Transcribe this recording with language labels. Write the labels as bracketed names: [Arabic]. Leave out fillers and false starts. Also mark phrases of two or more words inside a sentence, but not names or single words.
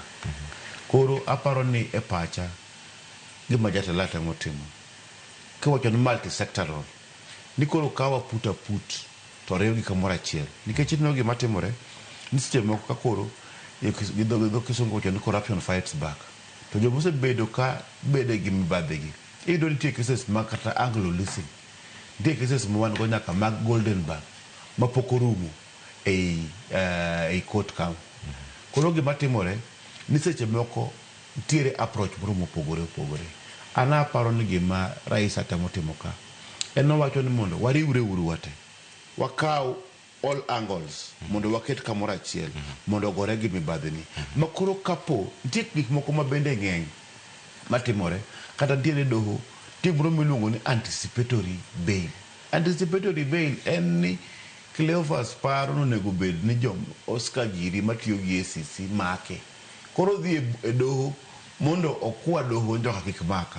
[Luo (Kenya and Tanzania)] Koro aparo ni e pacha gima jatelo temo timo kiwacho ni [English] multi sectoral [Luo (Kenya and Tanzania)] ni koro kawa puta put to riw gi kamoro achiel nikech ino gima timore ni seche moko ka koro gidho kisungu wacho ni [English] corruption fights back [Luo (Kenya and Tanzania)] to jomo osebedo ka bede gi mibadhi gi iyudo nitie cases ma kata Anglo leasing, nitie cases ma wan go nyaka mag Golden Bar ma pok orumo ei court kam. Koro gima timore ni seche moko ntiere approach moro mopogore opogore. Ana aparo ni gima rais atemo timo ka en owacho ni mondo wariwre uru wate wakaw [English] all angles [Luo (Kenya and Tanzania)] mondo waket kamoro achiel mondo gore gi mibadhi ni makoro kapo nitie gik moko ma bende ng'eny matimore kata ntiere doho timro miluongo ni [English] anticipatory bail. Anticipatory bail [Luo (Kenya and Tanzania)] en ni Cleophas paro nonego bed ni Oscar Giri matiyo gi EACC make koro dhi e doho mondo okwa doho njoka kik maka.